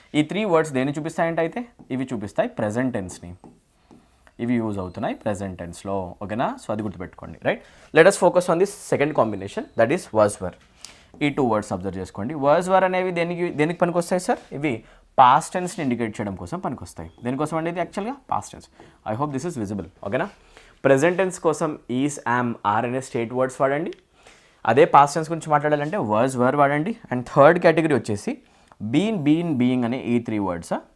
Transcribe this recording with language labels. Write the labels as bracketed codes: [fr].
[te] ఈ 3 వర్డ్స్ దేన్ని చూపిస్తాయంటే అయితే ఇవి చూపిస్తాయి ప్రెజెంట్ టెన్స్ని. ఇవి యూజ్ అవుతున్నాయి ప్రెజెంట్ టెన్స్లో. ఓకేనా? సో అది గుర్తుపెట్టుకోండి, right? [en] Let us focus on this second combination, that is was were. [te] ఈ 2 వర్డ్స్ అబ్జర్వ్ చేసుకోండి. వర్స్ వర్ అనేవి దేనికి పనికొస్తాయి సార్? ఇవి పాస్ట్ టెన్స్ని ఇండికేట్ చేయడం కోసం పనికొస్తాయి. దేనికోసం అండి ఇది యాక్చువల్గా? Past tense. [en] I hope this is visible. [te] ఓకేనా? ప్రెజెంట్ టెన్స్ కోసం ఈజ్, యామ్, ఆర్ అనే స్టేట్ వర్డ్స్ వాడండి. అదే పాస్ట్ టెన్స్ గురించి మాట్లాడాలంటే వర్స్ వర్ వాడండి. అండ్ థర్డ్ కేటగిరీ వచ్చేసి బీన్, బీయింగ్ అనే ఈ 3 వర్డ్స్.